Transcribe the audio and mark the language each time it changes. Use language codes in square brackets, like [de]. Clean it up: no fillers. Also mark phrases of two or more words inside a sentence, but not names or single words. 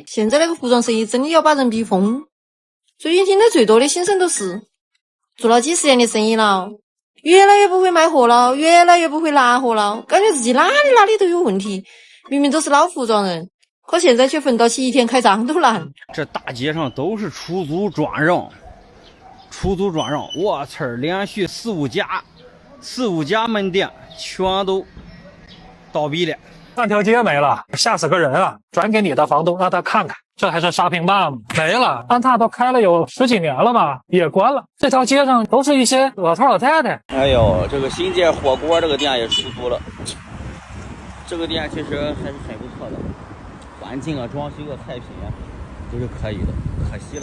[zh] 现在那个服装生意真的要把人逼疯。最近听得最多的心声都是，做了几10年的生意了，越来越不会卖貨了，越来越不会拿貨了，感觉自己哪里都有问题。明明都是老服装人，可现在却分到起一天開張都難。這大街上都是出租轉讓，我操，連續4、5家門店全都倒閉了，半條街沒了，嚇死個人啊！轉給你的房東，讓他看看，這還是沙坪壩嗎？沒了，安踏都開了有10幾年了吧，也關了。這條街上都是一些老頭老太太。哎呦，這個新界火鍋這個店也出租了，這個店其實還是很不錯的，環境啊、裝修啊、菜品啊都是可以的，可惜了。